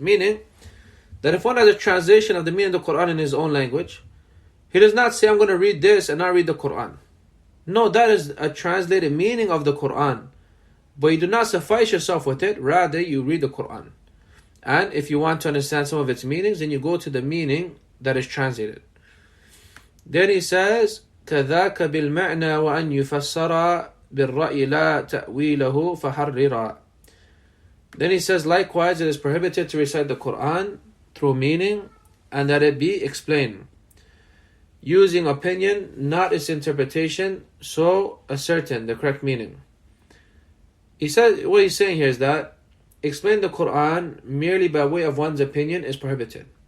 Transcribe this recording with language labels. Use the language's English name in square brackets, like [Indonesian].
[English] Meaning that if one has a translation of the meaning of the Quran in his own language, he does not say, I'm going to read this and not read the Quran. No, that is a translated meaning of the Quran. But you do not suffice yourself with it, rather you read the Quran. And if you want to understand some of its meanings, then you go to the meaning that is translated. [Arabic] Then he says, كَذَاكَ بِالْمَعْنَى وَأَنْ يُفَسَّرَ بِالرَّأْيِ لَا تَأْوِيلَهُ فَحَرِّرًا. [English] Then he says, likewise, it is prohibited to recite the Quran through meaning, and that it be explained, using opinion, not its interpretation, so ascertain the correct meaning. He says, what he's saying here is that explain the Quran merely by way of one's opinion is prohibited.